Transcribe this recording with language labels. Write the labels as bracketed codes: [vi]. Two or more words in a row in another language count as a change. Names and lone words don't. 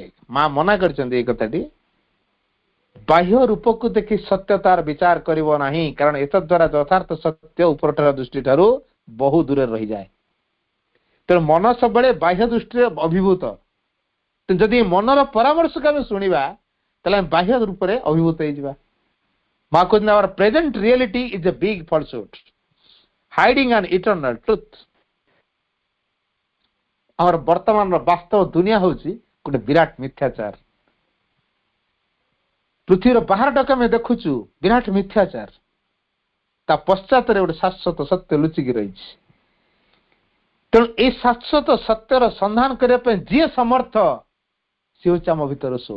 [or] ମା ମନା କରିଛନ୍ତି ଏଇ କଥାଟି, ବାହ୍ୟ ରୂପକୁ ଦେଖି ସତ୍ୟତାର ବିଚାର କରିବ ନାହିଁ, କାରଣ ଏତଦ୍ୱାରା ଯଥାର୍ଥ ସତ୍ୟ ଉପରଠାର ଦୃଷ୍ଟି ଠାରୁ ବହୁ ଦୂରରେ ରହିଯାଏ। ତେଣୁ ମନ ସବୁବେଳେ ବାହ୍ୟ ଦୃଷ୍ଟିରେ ଅଭିଭୂତ। ଯଦି ମନର ପରାମର୍ଶକୁ ଆମେ ଶୁଣିବା ତାହେଲେ ଆମେ ବାହ୍ୟ ରୂପରେ ଅଭିଭୂତ ହେଇଯିବା। ମା କହୁଛନ୍ତି [en] our present reality is a big falsehood hiding an eternal truth। [or] ଆମର ବର୍ତ୍ତମାନର ବାସ୍ତବ ଦୁନିଆ ହେଉଛି ଗୋଟେ ବିରାଟ ମିଥ୍ୟାଚାର। ପୃଥିବୀର ବାହାରଟାକୁ ଆମେ ଦେଖୁଛୁ ବିରାଟ ମିଥ୍ୟାଚାର, ତା ପଶ୍ଚାତରେ ଗୋଟେ ଶାଶ୍ୱତ ସତ୍ୟ ଲୁଚିକି ରହିଛି। ତେଣୁ ଏଇ ଶାଶ୍ୱତ ସତ୍ୟର ସନ୍ଧାନ କରିବା ପାଇଁ ଯିଏ ସମର୍ଥ, ସେ ହେଉଛି ଆମ ଭିତର ସୋଲ।